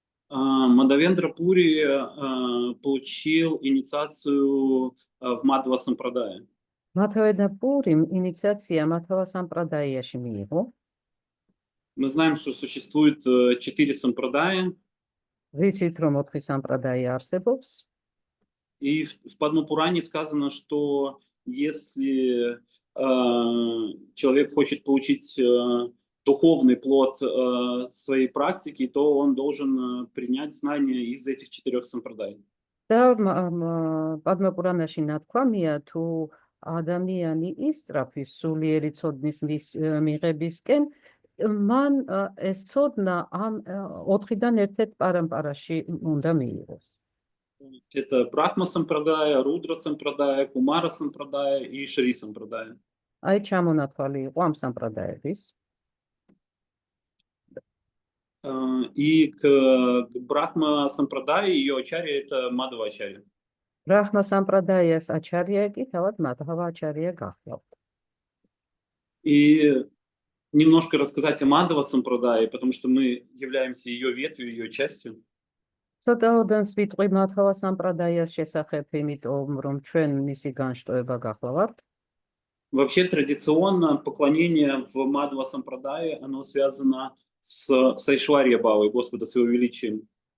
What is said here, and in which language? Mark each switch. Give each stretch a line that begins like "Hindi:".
Russian: Мадавендра Пури получил инициацию в Мадхава Сампрадая.
Georgian: მადავენდრა პურიმ ინიციაცია მადჰავა სამპრადაიაში მიიღო.
Russian: Мы знаем, что существует 4 сампрадая.
Georgian: ვიცით, რომ 4 სამპრადაი არსებობს.
Russian: И в Падмапуране сказано, что если человек хочет получить духовный плод своей практики, то он должен принять знания из этих 4 сампрадай.
Georgian: და პადმაპურანაში ნათქვამია, თუ ადამიანი ისწრაფის სულიერი ცოდნის მიღებისკენ, მან ეს ცოდნა ამ 4-დან ერთ-ერთ პარამპარაში უნდა მიიღოს.
Russian: Это Брахма сампрадая, Рудра сампрадая, Кумара сампрадая и Шри сампрадая.
Georgian: აი ჩამონათვალი იყო ამ სამპრადაების.
Russian: И к Брахма сампрадае ее ачарья это Мадхава ачарья.
Georgian: ბრაჰმა სამპრადაიას აჩარია კი თავად მადჰავა აჩარია გახლავთ.
Russian: И немножко рассказать о Мадхава сампрадае, потому что мы являемся ее ветвью, ее частью.
Georgian: ცოტაოდანს ვიტყვი მადჰავა სამპრადაიას შესახებ, იმიტომ რომ ჩვენ მისი განშტოება გახლავართ.
Russian: Вообще традиционно поклонение в Мадхава сампрадае, оно связано с Айшварья Бхавой, Господа с его величием.